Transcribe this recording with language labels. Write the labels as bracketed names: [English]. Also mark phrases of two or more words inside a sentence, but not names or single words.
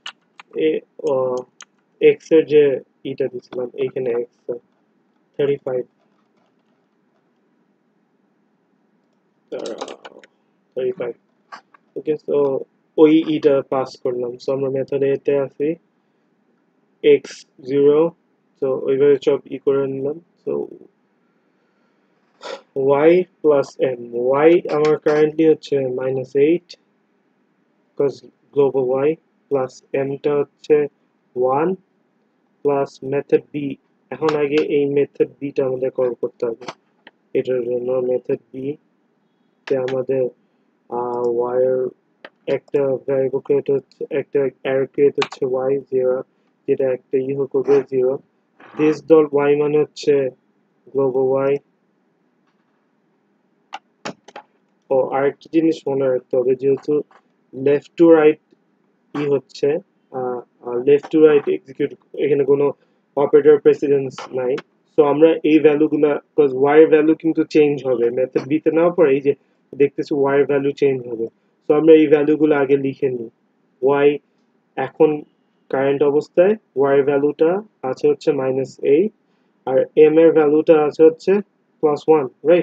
[Bangla] x এর যে ইটা দিছিলাম এইখানে x 35, 35, ওকে, সো ওই ইটা পাস করলাম, সো আমরা মেথড এতে আছি x 0, সো ওইভাবে সব করে নিলাম, সো y প্লাস m, y আমার কারেন্টলি হচ্ছে -8 [English] because global y, [Bangla] প্লাস m টা হচ্ছে 1 [English] plus method b, [Bangla] এখন আগে এই মেথড b টা আমাদের কল করতে হবে, এটার জন্য মেথড b তে আমাদের y এর একটা ভ্যারিয়েবল ক্রিয়েট হচ্ছে, একটা অ্যারে ক্রিয়েট হচ্ছে y0, যেটা একটা করবে 0, [English] this dot y [Bangla] মানে হচ্ছে [English] global y, [Bangla] ও আরেকটা জিনিস মনে রাখতে হবে, যেহেতু [English] left to right [Bangla] হচ্ছে [English] left to right [Bangla] এক্সিকিউট, এখানে কোনো [English] operator precedence [Bangla] নাই, সো আমরা এই ভ্যালুগুলা বিকজ y এর ভ্যালু কিন্তু চেঞ্জ হবে মেথড b তে নেওয়ার পর, এই যে দেখতেছি y এর ভ্যালু চেঞ্জ হবে, সো আমরা এই ভ্যালুগুলো আগে লিখে নিই, y এখন কারেন্ট অবস্থায় y এর ভ্যালুটা আছে হচ্ছে -8 আর m এর ভ্যালুটা আছে হচ্ছে +1, রাইট?